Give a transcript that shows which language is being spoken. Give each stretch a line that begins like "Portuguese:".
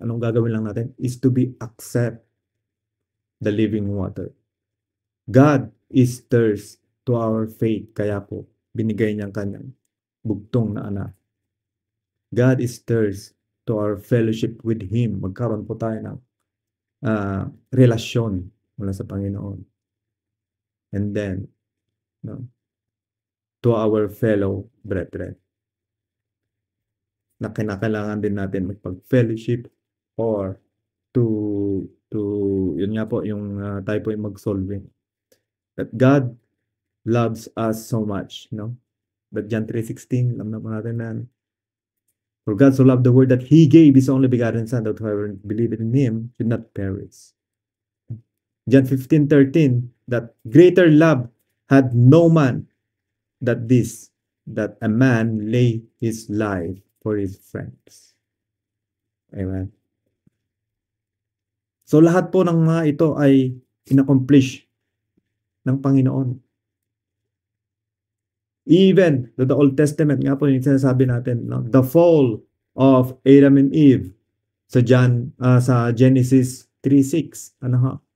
Filipino: Anong gagawin lang natin
English: is to be accept the living water. God is thirst to our faith.
Filipino: Kaya po, binigay niyang kanyang bugtong na anak.
English: God is thirst to our fellowship with Him.
Filipino: Magkaroon po tayo ng relasyon mula sa Panginoon.
English: And then, no, to our fellow brethren.
Filipino: Na kinakailangan din natin magpag-fellowship or to yun nga po, yung tayo po yung mag-solving.
English: That God loves us so much, no? That John 3:16,
Filipino: alam na po natin na,
English: for God so loved the world that He gave His only begotten Son, that whoever believeth in Him should not perish. John 15:13, that greater love had no man that this, that a man lay his life for his friends. Amen.
Filipino: So lahat po ng mga ito ay inaccomplish ng Panginoon.
English: Even the Old Testament nga po yung sinasabi natin, no? The fall of Adam and Eve sa Genesis 3:6. Ano ha?